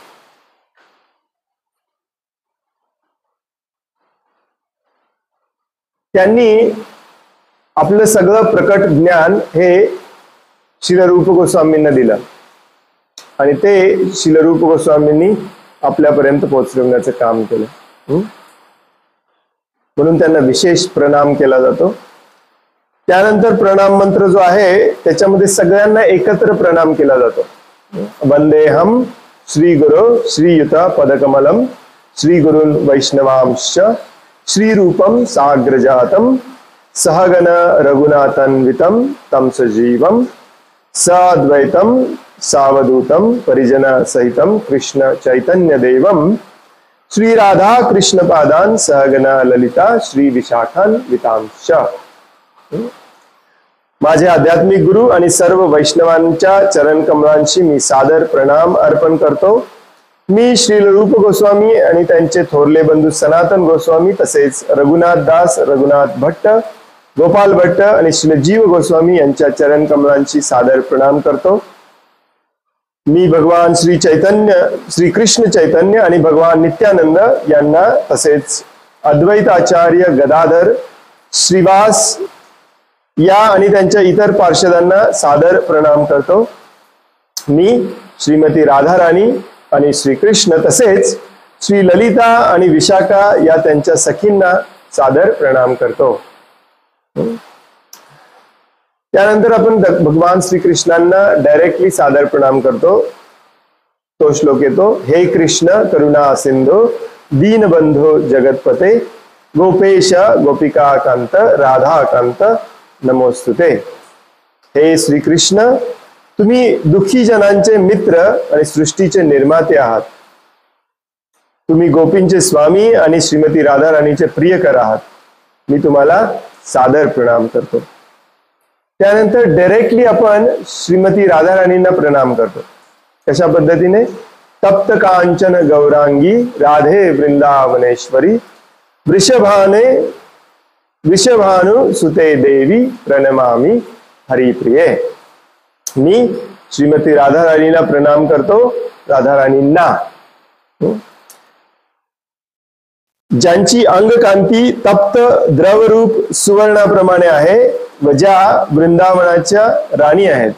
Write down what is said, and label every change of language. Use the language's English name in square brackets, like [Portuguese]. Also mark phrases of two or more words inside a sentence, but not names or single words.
[Marathi] त्यांनी आपलं सगळं प्रकट ज्ञान हे श्रील रूप गोस्वामींना दिलं आणि ते श्रील रूप गोस्वामींनी आपल्यापर्यंत पोहोचवण्याचं काम केलं। म्हणून त्यांना विशेष प्रणाम केला जातो. त्यानंतर प्रणाम मंत्र जो आहे त्याच्यामध्ये सगळ्यांना एकत्र प्रणाम केला जातो. [Sanskrit] वंदेहम श्री गुरु श्रीयुत पदकमलम श्री गुरुन् वैष्णवांश्च श्री रूपम साग्रजातम सहगण रघुनाथन्वितम तम सजीवम सद्वैतम सावधूतम परिजन सहितम कृष्ण चैतन्य देवम श्री राधा कृष्ण पादान सहगण ललिता श्री विशाखान्वितांश्च. [Marathi] माझे आध्यात्मिक गुरु आणि सर्व वैष्णवांच्या चरण कमलांशी मी सादर प्रणाम अर्पण करतो. मी श्रील रूप गोस्वामी आणि त्यांचे थोरले बंधू सनातन गोस्वामी तसेच रघुनाथ दास, रघुनाथ भट्ट, गोपाल भट्ट आणि श्री जीव गोस्वामी यांच्या चरण कमलांची सादर प्रणाम करतो. मी भगवान श्री चैतन्य, श्री कृष्ण चैतन्य आणि भगवान नित्यानंद यांना तसेच अद्वैत आचार्य गदाधर श्रीवास या आणि त्यांच्या इतर पार्षदांना सादर प्रणाम करतो. मी श्रीमती राधाराणी आणि श्री कृष्ण तसेच श्री ललिता आणि विशाखा या त्यांच्या सखींना सादर प्रणाम करतो. त्यानंतर आपण भगवान श्रीकृष्णांना डायरेक्टली सादर प्रणाम करतो. तो श्लोक येतो, [Sanskrit] हे कृष्ण करुणा सिंधू दीनबंधू जगतपते गोपेश गोपिकाकांत राधाकांत नमोस्तुते. [Marathi] हे श्रीकृष्ण, तुम्ही दुःखी जनांचे मित्र आणि सृष्टीचे निर्माते आहात. तुम्ही गोपींचे स्वामी आणि श्रीमती राधाराणीचे प्रियकर आहात. मी तुम्हाला सादर प्रणाम करतो. त्यानंतर डायरेक्टली आपण श्रीमती राधाराणींना प्रणाम करतो. कशा पद्धतीने? [Sanskrit] तप्त कांचन गौरांगी राधे वृंदावनेश्वरी वृषभानु सुते देवी प्रणमामि हरिप्रिये. [Marathi] मी श्रीमती राधाराणीला प्रणाम करतो. राधाराणींना ज्यांची अंगकांती तप्त द्रवरूप सुवर्णाप्रमाणे आहे व ज्या वृंदावनाच्या राणी आहेत.